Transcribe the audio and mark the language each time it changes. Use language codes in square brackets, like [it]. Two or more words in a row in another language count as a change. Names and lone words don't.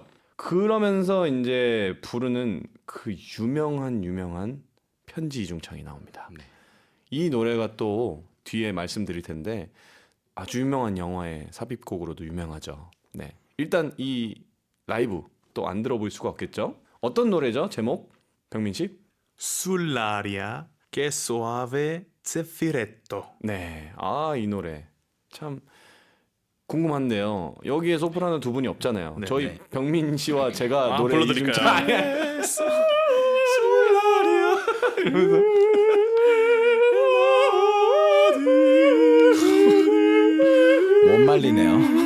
[ko] 그러면서 이제 부르는 그 유명한 편지 이중창이 나옵니다. 네. 이 노래가 또 뒤에 말씀드릴 텐데 아주 유명한 영화의 삽입곡으로도 유명하죠. 네. 일단 이 라이브 또 안 들어볼 수가 없겠죠. 어떤 노래죠? 제목? 병민 씨? [it] Sull'aria che soave zeffiretto. [ko] 네. 아, 이 노래. 참 궁금한데요. 여기에 소프라노 두 분이 없잖아요. 네, 저희 네. 병민 씨와 제가 노래 불러드릴까요? 이중창 아니야. 술라리아 이러면서 못 말리네요.